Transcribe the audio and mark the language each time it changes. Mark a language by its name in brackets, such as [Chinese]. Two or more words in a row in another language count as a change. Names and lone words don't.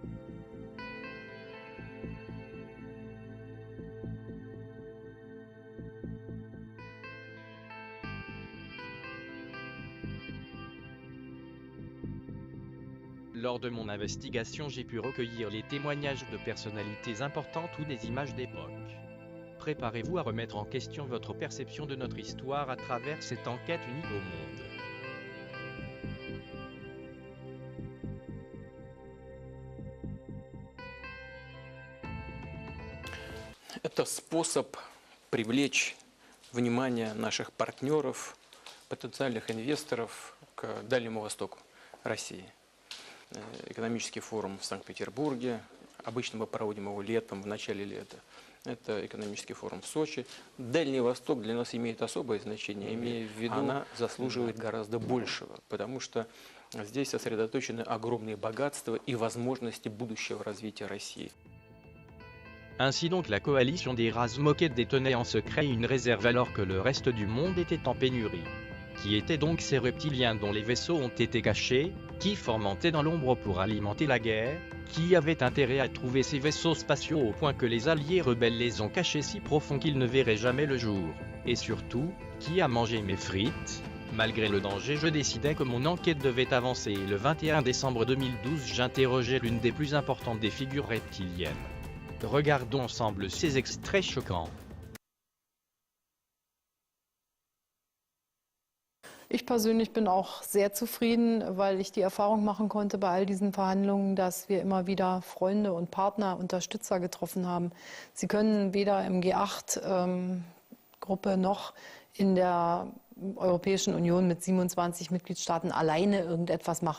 [French] Lors de mon investigation, j'ai pu recueillir les témoignages de personnalités importantes ou des images d'époque. Préparez-vous à remettre en question votre perception de notre histoire à travers cette enquête unique au monde. [Russian] Это способ привлечь внимание наших партнеров, потенциальных инвесторов к Дальнему Востоку России. Экономический форум в Санкт-Петербурге. Обычно мы проводим его летом, в начале лета. Это экономический форум в Сочи. Дальний Восток для нас имеет особое значение, имея в виду, она заслуживает гораздо большего, потому что здесь сосредоточены огромные богатства и возможности будущего развития России. [French] Ainsi donc la coalition des races moquettes détenait en secret une réserve alors que le reste du monde était en pénurie. Qui étaient donc ces reptiliens dont les vaisseaux ont été cachés, qui fermentaient dans l'ombre pour alimenter la guerre, qui avait intérêt à trouver ces vaisseaux spatiaux au point que les alliés rebelles les ont cachés si profond qu'ils ne verraient jamais le jour, et surtout, qui a mangé mes frites? Malgré le danger, je décidai que mon enquête devait avancer et le 21 décembre 2012 j'interrogeai l'une des plus importantes des figures reptiliennes. Regardons ensemble ces extraits choquants. [German] Ich persönlich bin auch sehr zufrieden, weil ich die Erfahrung machen konnte bei all diesen Verhandlungen, dass wir immer wieder Freunde und Partner, Unterstützer getroffen haben. Sie können weder im G8-Gruppe noch in der Europäischen Union mit 27 Mitgliedstaaten alleine irgendetwas machen.